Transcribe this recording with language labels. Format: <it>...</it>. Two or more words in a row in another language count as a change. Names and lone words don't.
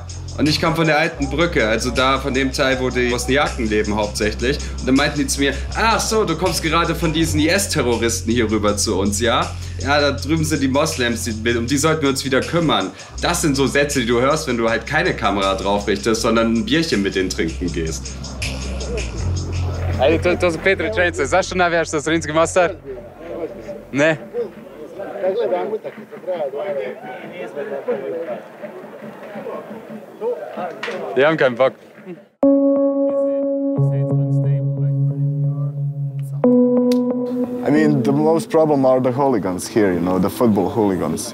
<de>Und ich kam von der alten Brücke, also da von dem Teil, wo die Bosniaken leben hauptsächlich. Und dann meinten die zu mir, ach so, du kommst gerade von diesen IS-Terroristen hier rüber zu uns, ja? Ja, da drüben sind die Moslems, um die sollten wir uns wieder kümmern. Das sind so Sätze, die du hörst, wenn du halt keine Kamera drauf richtest, sondern ein Bierchen mit denen trinken gehst.</de> <bs>Ajde, to su 5 rečenice. Zašto navijaš za Zrinski Mostar? Ne.</bs> <de>Die haben keinen Bock.</de> <en>I mean, the most problem are the hooligans here, you know, the football hooligans.</en>